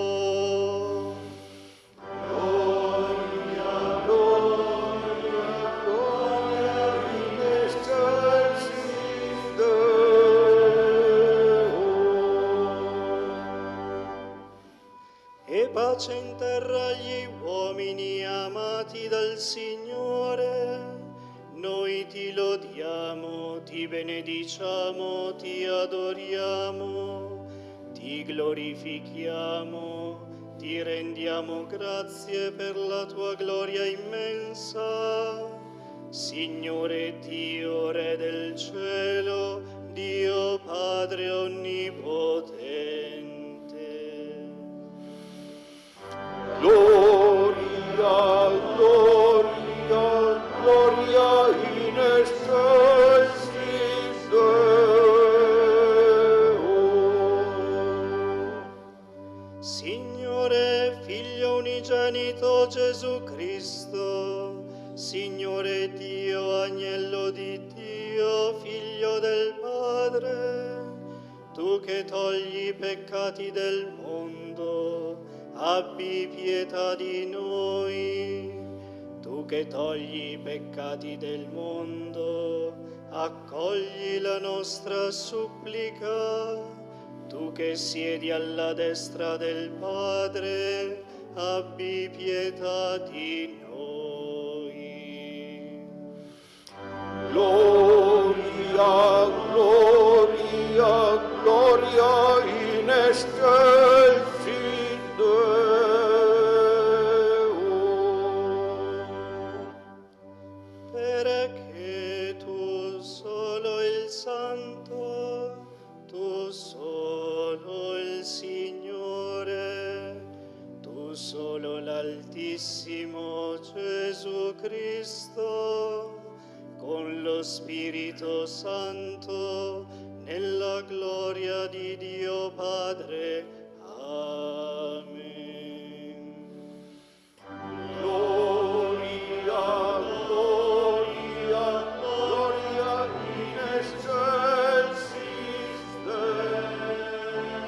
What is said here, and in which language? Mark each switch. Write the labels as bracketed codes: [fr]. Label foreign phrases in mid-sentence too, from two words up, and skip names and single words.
[la] Gloria, gloria, gloria in excelsis Deo. [it] E pace in terra agli uomini amati dal Signore, noi ti lodiamo, ti benediciamo, ti adoriamo, ti glorifichiamo, ti rendiamo grazie per la tua gloria immensa. Signore Dio, Re del cielo, Dio Padre onnipotente. [la] Gloria, gloria, gloria in excelsis Deo. [it] Signore, Figlio unigenito Gesù Cristo, Signore Dio, Agnello di Dio, Figlio del Padre, tu che togli i peccati del mondo, abbi pietà di noi. Tu che togli i peccati del mondo, accogli la nostra supplica. Tu che siedi alla destra del Padre, abbi pietà di noi. [la] Gloria, gloria, gloria in excelsis Deo. [it] Perché tu solo il Santo, tu solo il Signore, tu solo l'Altissimo Gesù Cristo, con lo Spirito Santo, nella gloria di Dio Padre. Amen. [la] Gloria, gloria, gloria in excelsis Deo.